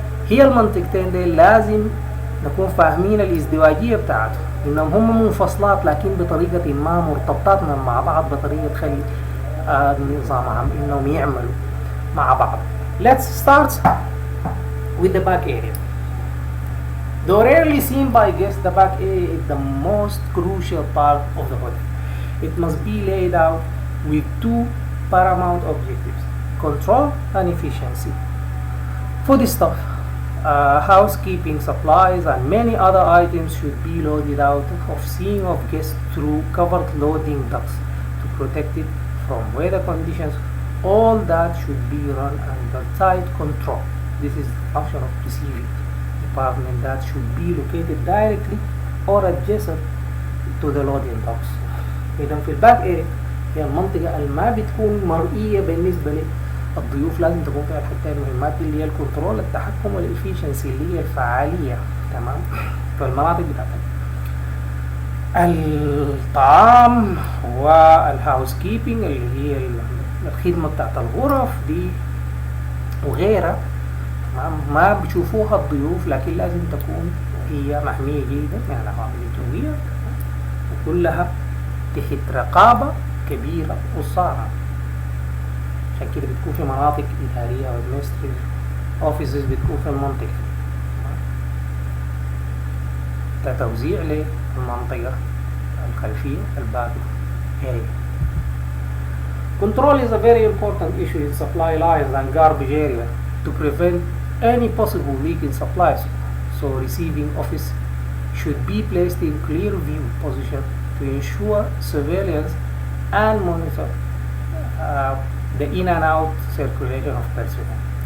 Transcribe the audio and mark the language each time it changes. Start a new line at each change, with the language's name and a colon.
Arabic: هي المنطقتين دي لازم نكون فاهمين الازدواجية بتاعته، إنهم هم منفصلات لكن بطريقة ما مرتبطات مع بعض بطريقة تخلي نظامهم إنهم يعملوا مع بعض.
English: Let's start with the back area. Though rarely seen by guests, the back area is the most crucial part of the hotel. It must be laid out with two paramount objectives: control and efficiency. Foodstuff, housekeeping supplies, and many other items should be loaded out of seeing of guests through covered loading ducts to protect it from weather conditions. All that should be run under tight control. This is the function of receiving department that should be located directly or adjacent to the loading docks.
Arabic: إذا في الباك اريا هي المنطقة اللي ما بتكون مرئية بالنسبة للضيوف، لازم تكون فيها الحتة المهمات اللي هي الكنترول، التحكم والإفيشنسي اللي هي الفعالية. تمام. فالمناطق بتاعت الطعام والهاوس كيبنج اللي هي الخدمة بتاعت الغرف دي وغيرها ما بيشوفوها الضيوف، لكن لازم تكون هي محمية جيدا من العوامل الجوية وكلها تحت رقابة كبيرة وصارمة. عشان كده بتكون في مناطق إدارية أو administrative offices بتكون في المنطقة كتوزيع للمنطقة الخلفية الباك area.
English: Control is a very important issue in supply lines and garbage area to prevent any possible leak in supplies. So receiving office should be placed in clear view position to ensure surveillance and monitor the in and out circulation of personnel.